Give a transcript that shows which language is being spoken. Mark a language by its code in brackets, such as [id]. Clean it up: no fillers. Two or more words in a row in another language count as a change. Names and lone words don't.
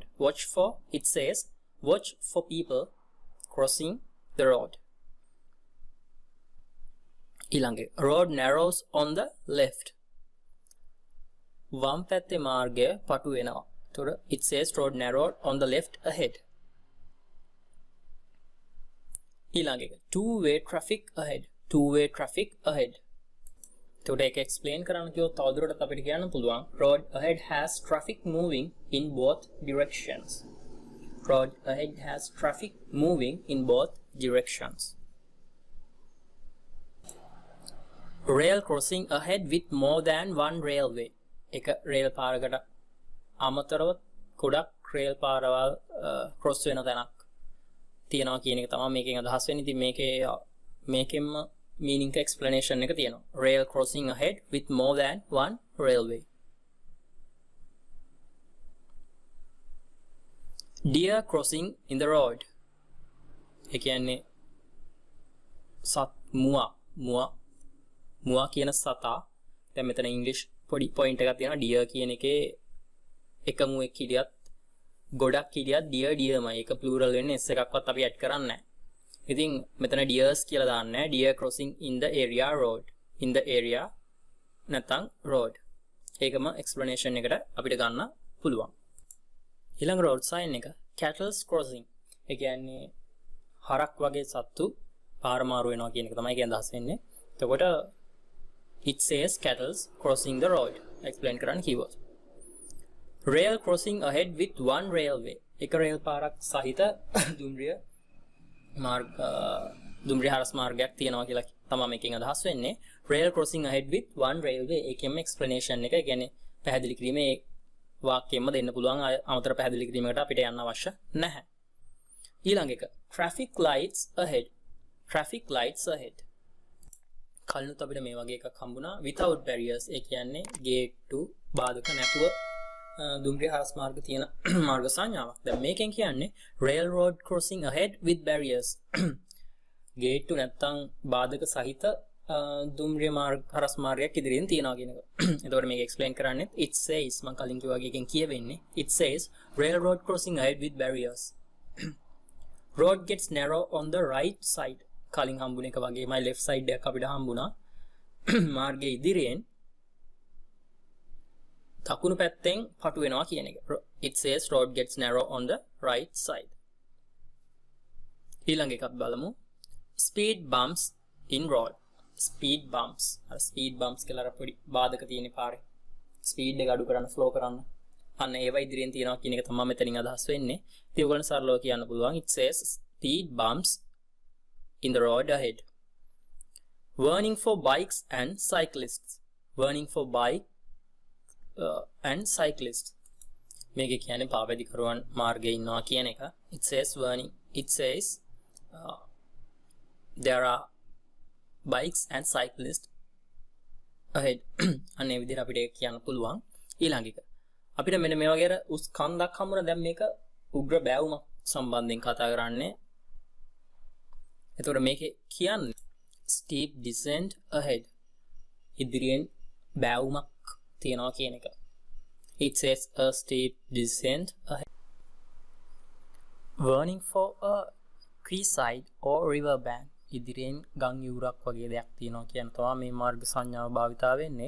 [en] watch for, it says watch for people crossing the road. ඊළඟ road narrows on the left. [si] වම් පැත්තේ මාර්ගය පටු වෙනවා. [en] එතකොට it says road narrowed on the left ahead. ඊළඟ එක two-way traffic ahead. two-way traffic ahead. [si] එතකොට ඒක [en] explain [si] කරන්න කිව්වොත් තවදුරටත් අපිට කියන්න පුළුවන් [en] road ahead has traffic moving in both directions. road ahead has traffic moving in both directions. rail crossing ahead with more than one railway. [si] එක rail පාරකට අමතරව ගොඩක් rail පාරවල් cross වෙන තැනක් තියෙනවා කියන එක තමයි මේකෙන් අදහස් වෙන්නේ. ඉතින් මේකෙන්ම [en] meaning explanation [si] එක තියෙනවා. [en] rail crossing ahead with more than one railway. deer crossing in the road. [si] ඒ කියන්නේ මුවා කියන සතා. දැන් මෙතන ඉංග්‍රීසි පොඩි පොයින්ට් එකක් තියෙනවා. deer කියන එකේ එක මුවෙක් හිටියත් ගොඩක් හිටියත් deerමයි. ඒක plural වෙන්නේ s එකක්වත් අපි add කරන්නේ නැහැ. ඉතින් මෙතන deers කියලා දාන්නේ නැහැ. [en] deer crossing in the area road. in the area [si] නැත්නම් road. ඒකම explanation එකට අපිට ගන්න පුළුවන්. [en] ඊළඟ road sign එක cattle's crossing. [si] ඒ කියන්නේ හරක් වගේ සත්තු පාර මාරු වෙනවා කියන එක තමයි කියන අදහස් වෙන්නේ. [en] එතකොට it says cattle's crossing the road. explain [si] කරන්න කිව්වොත් [en] rail crossing ahead with one railway. [si] එක rail පාරක් සහිත දුම්රිය හරස් මාර්ගයක් තියෙනවා කියලා තමයි මේකෙන් අදහස් වෙන්නේ. [en] rail crossing ahead with one railway. [si] ඒකෙම explanation එක කියන්නේ පැහැදිලි කිරීමේ වාක්‍යයෙන්ම දෙන්න පුළුවන්. අමතර පැහැදිලි කිරීමකට අපිට යන්න අවශ්‍ය නැහැ. ඊළඟ එක [en] traffic lights ahead. traffic lights ahead. [si] කලිනුත් අපිට මේ වගේ එකක් හම්බුණා [en] without barriers. [si] ඒ කියන්නේ ගේට්ටු බාධක නැතුව දුම්රිය හරස් මාර්ග තියෙන මාර්ග සංඥාවක්. දැන් මේකෙන් කියන්නේ [en] railroad crossing ahead with barriers. [si] ගේට්ටු නැත්තම් බාධක සහිත දුම්රිය හරස් මාර්ගයක් ඉදිරියෙන් තියනවා කියන එක. එතකොට මේක [en] explain කරන්නේ it says [si] මම කලින් කිව්වා වගේ එකෙන් කියවෙන්නේ [en] it says railroad crossing ahead with barriers. road gets narrow on the right side. [si] කලින් හම්බුන එක වගේමයි [en] left side [si] එකක් අපිට හම්බුණා. මාර්ගයේ ඉදිරියෙන් දකුණු පැත්තෙන් පටු වෙනවා කියන එක. [en] it says road gets narrow on the right side. [si] ඊළඟ එකක් බලමු [en] speed bumps in road. speed bumps. speed bumps [si] කියලා අර පොඩි බාධක තියෙන පාරේ speed එක අඩු කරන්න slow කරන්න අන්න ඒවා ඉදිරියෙන් තියනවා කියන එක තමයි මෙතනින් අදහස් වෙන්නේ. ඉතින් ඔයගොල්ලන් සරලව කියන්න පුළුවන් [en] it says speed bumps in the road ahead. warning for bikes and cyclists. warning for bike and cyclists. [si] මේක කියන්නේ පාවැදිකරුවන් මාර්ගයේ ඉන්නවා කියන එක. [en] it says warning. it says there are bikes and cyclists ahead. [si] අනේ විදිහට අපිට කියන්න පුළුවන්. ඊළඟ එක අපිට මෙන්න මේ වගේ උස් කන්දක් හම්බුණා. දැන් මේක උග්‍ර බෑවුමක් සම්බන්ධයෙන් කතා කරන්නේ. එතකොට මේකේ කියන්නේ [en] steep descent ahead. [si] ඉදිරියෙන් බෑවුමක් තියනවා කියන එක. [en] It says a steep descent ahead. Warning for a quayside or river bank. [si] ඉදිරියෙන් ගම් යූරක් වගේ දෙයක් තියෙනවා කියන තමයි මේ මාර්ග සංඥාව භාවිතා වෙන්නේ.